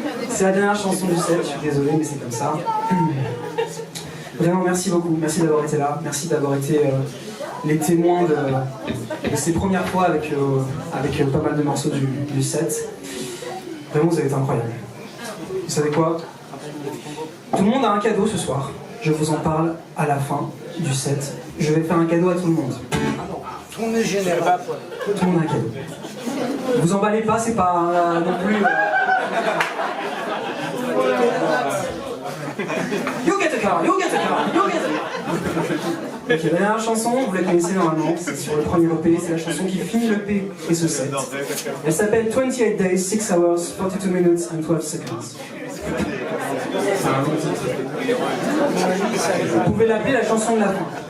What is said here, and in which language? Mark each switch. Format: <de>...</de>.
<fr>C'est la dernière chanson du set, je suis désolé, mais c'est comme ça. Vraiment, merci beaucoup, merci d'avoir été là, merci d'avoir été les témoins de ces premières fois avec pas mal de morceaux du set. Vraiment, vous avez été incroyables. Vous savez quoi? Tout le monde a un cadeau ce soir. Je vous en parle à la fin du set. Je vais faire un cadeau à tout le monde. Tout le monde est général. Tout le monde a un cadeau. Vous emballez pas, c'est pas non plus...</fr> <en>You get a car, you get a car, you get a car.</en> <fr>Ok, la dernière chanson, vous la connaissez normalement, c'est sur le premier EP, c'est la chanson qui finit l'EP et ce set. Elle s'appelle 28 Days, 6 Hours, 42 Minutes and 12 Seconds. C'est un bon titre. Vous pouvez l'appeler la chanson de la fin.</fr>